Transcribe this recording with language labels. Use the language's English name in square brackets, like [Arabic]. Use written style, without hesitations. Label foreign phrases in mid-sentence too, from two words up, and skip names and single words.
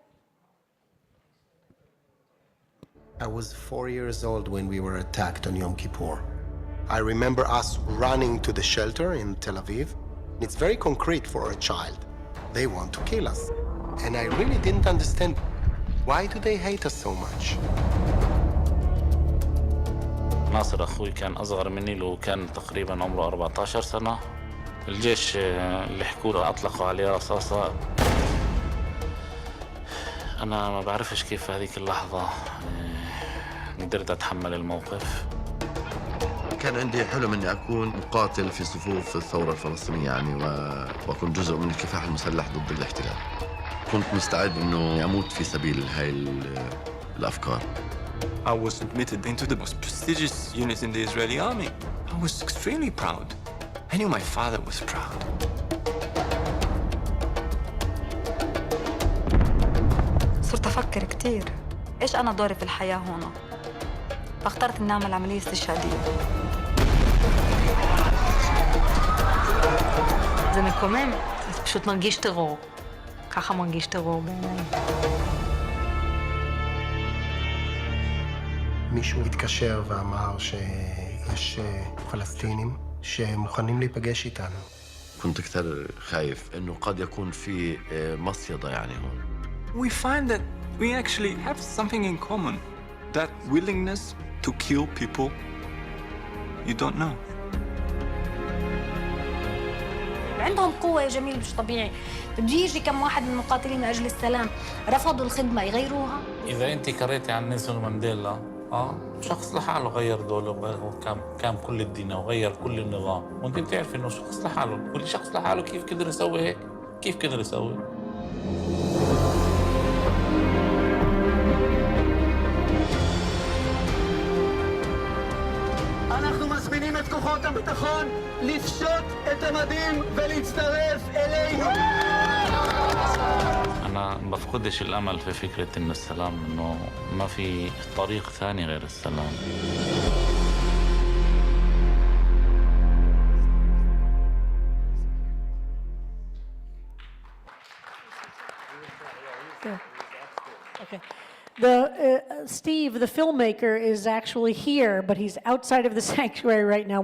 [English] I was 4 years old when we were attacked on Yom Kippur. I remember us running to the shelter in Tel Aviv. It's very concrete for a child. They want to kill us. And I really didn't understand, why do they hate us so much? [Arabic] ناصر أخوي كان أصغر مني له كان تقريبا عمره 14 سنة. الجيش اللي حكوا له أطلقوا عليه رصاصة. أنا ما بعرفش كيف هذيك اللحظة قدرت أتحمل الموقف. كان عندي حلم اني اكون مقاتل في صفوف الثوره الفلسطينيه يعني واكون جزء من الكفاح المسلح ضد الاحتلال. كنت مستعد انه اموت في سبيل هاي الافكار. [English] I was admitted into the most prestigious unit in the Israeli army. I was extremely proud. I knew my father was proud. [Arabic] صرت افكر كثير ايش انا دوري في الحياه هون. فاخترت اني اعمل عمليه استشهاديه. [Hebrew] זה מקומם, זה פשוט מרגיש טרור. ככה מרגיש טרור בעיניי. מישהו התקשר ואמר שיש פלסטינים שמוכנים להיפגש איתנו. [Arabic] كنت كثير خايف انه قد يكون في مصيدة يعني هون. [English] We find that we actually have something in common. That willingness to kill people you don't know. [Arabic] عندهم قوة يا جميل مش طبيعي. بده يجي كم واحد من المقاتلين من أجل السلام رفضوا الخدمة يغيروها. إذا أنت قريتي عن نيلسون مانديلا شخص لحاله غير دوله كان كل الدين وغير كل النظام، وأنت بتعرفي إنه شخص لحاله، كل شخص لحاله كيف قدر يسوي هيك؟ كيف قدر يسوي؟ [Hebrew] אנחנו מזמינים את כוחות הביטחון לפשוט את המדים ולהצטרף אלינו. [Arabic] أنا ما بفقدش الأمل في فكرة إنه السلام، إنه ما في طريق ثاني غير السلام. [English] Okay. Steve, the filmmaker, is actually here, but he's outside of the sanctuary right now.